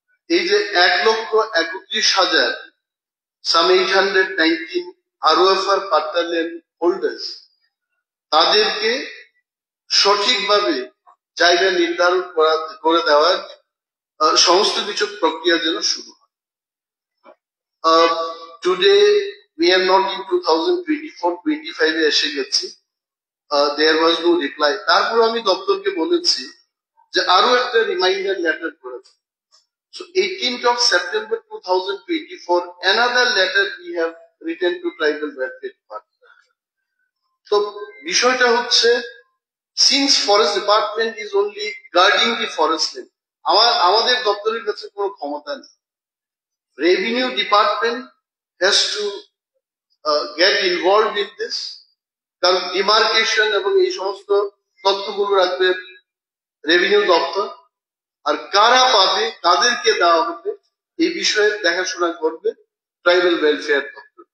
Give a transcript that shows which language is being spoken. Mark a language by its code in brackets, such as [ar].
[bn] এই যে 1,31,000 সাম 819 আরওএফআর পাট্টা land holders, তাদেরকে সঠিকভাবে জায়গা নির্ধারণ করে দেওয়ার সমস্ত কিছু প্রক্রিয়া যেন শুরু হয়। [en] today we are not in 2024-25 [bn] এ এসে গেছি, [en] there was no reply। [bn] তারপর আমি দপ্তরকে বলেছি যে আরো একটা রিমাইন্ডার লেটার করেছে। [en] So 18th of September 2024 another letter we have written to Tribal Welfare Department। [bn] তো বিষয়টা হচ্ছে, [en] since Forest Department is only guarding the forest land, [bn] আমাদের দপ্তরের কাছে কোনো ক্ষমতা নেই। [en] Revenue Department has to get involved in this, [bn] কারণ ডিমার্কেশন এবং এই সমস্ত তথ্যগুলো রাখবে রেভিনিউ দপ্তর, আর কারা পাবে তাদেরকে দেওয়া হবে এই বিষয়ে দেখাশোনা করবে ট্রাইবাল ওয়েলফেয়ার দপ্তর।